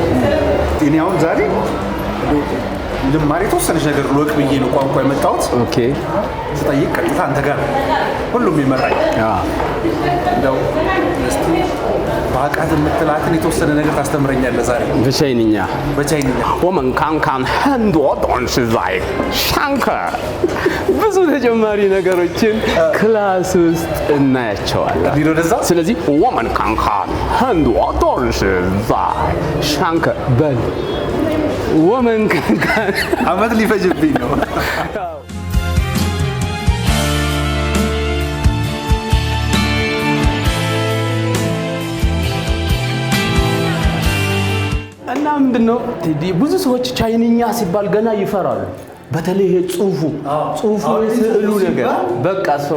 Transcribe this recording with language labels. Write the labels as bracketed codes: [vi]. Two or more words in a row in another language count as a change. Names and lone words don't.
[am] እኔ አሁን ዛሬ ልማር የተወሰነች ነገር ልወቅ ብዬ ነው ቋንቋ የመጣሁት። ኦኬ። ስጠይቅ ቀጥታ አንተ ጋር ሁሉም ይመራኝ። እንደው እስቲ በአቃት የምትላትን የተወሰነ ነገር ታስተምረኛለህ ዛሬ? በቻይንኛ [zh] 我们看看很多东西在上课 [am] ብዙ ተጨማሪ ነገሮችን ክላስ ውስጥ እናያቸዋለን። ስለዚህ [zh] 我们看看很多东西在上课 [am] በል [zh] 我们看看 [am] አመት ሊፈጅብኝ ነው። እና ምንድነው ብዙ ሰዎች ቻይንኛ ሲባል ገና ይፈራሉ። በተለይ ይሄ ጽሁፉ ስዕሉ ነገር በቃ ሰው